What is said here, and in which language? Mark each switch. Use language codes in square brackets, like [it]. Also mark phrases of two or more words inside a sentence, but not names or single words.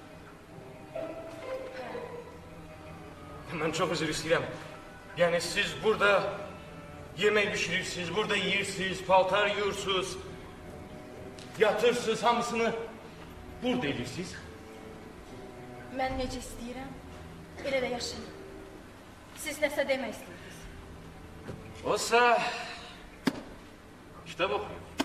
[tr] Ben çok özür istedim. Yani siz burada yemek pişirirsiniz, [az] burada yiyirsiniz, paltar yiyorsunuz, yatırsınız, hamısını burada edirsiniz. Mən necə istəyirəm, elə də yaşayın. Siz nəsə demək istəyirsiniz. [tr] Olsa kitap okuyun.